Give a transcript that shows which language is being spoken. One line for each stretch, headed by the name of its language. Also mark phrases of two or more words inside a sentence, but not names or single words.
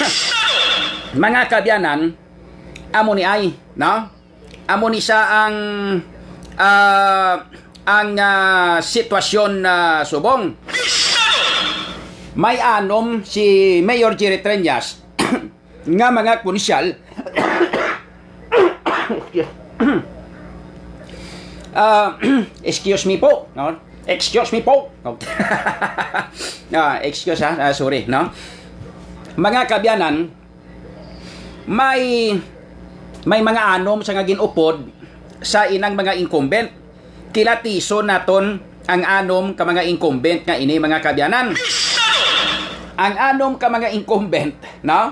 Hiligaynon: Mga kabyanan, amo ni ay no, amo ni sa ang sitwasyon na subong. May anom si Mayor Jerry Triñas nga mga konsyal
English: excuse me
Hiligaynon: po, no?
English: Excuse me po. Excuse sorry, no?
Hiligaynon: Mga kabyanan, may mga anom sa nga ginupod sa inang mga incumbent. Kilatiso naton ang anom ka mga incumbent nga ini mga kabyanan. Ang anom ka mga incumbent, no?